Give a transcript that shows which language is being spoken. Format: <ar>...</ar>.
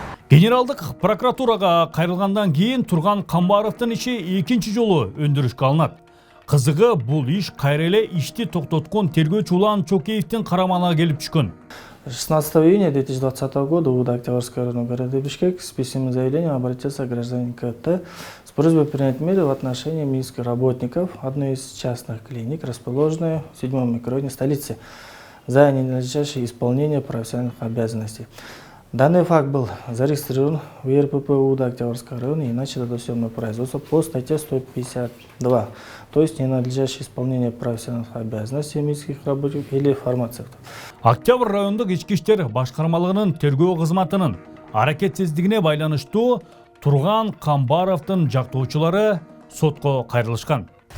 <ky>Генералдык прокуратурага кайрылгандан кийин Турган Камбаровдун иши экинчи жолу өндүрүшкө алынат. Кызыгы бул иш кайра эле ишти токтоткон тергөөчү Улан Чокеевдин карамагына келип түшкөн.</ky> <ru>16 июня 2020 года УДА Октябрьского района города Бишкек с письменным заявлением обратился гражданин КТ с просьбой принять меры в отношении медицинских работников одной из частных клиник, расположенной в 7-м микрорайоне столицы, за ненадлежащее исполнение профессиональных обязанностей. Данный факт был зарегистрирован в ЕРПП УДА Октябрьского района и начато досудебное производство по статье 152, то есть ненадлежащее исполнение профессиональных обязанностей медицинских работников или фармацевтов.</ru> <ky>Октябрь райондук ички иштер башкармалыгынын тергөө кызматынын аракетсиздигине байланыштуу Турган Камбаровдун жактоочулары сотко кайрылышкан.</ky>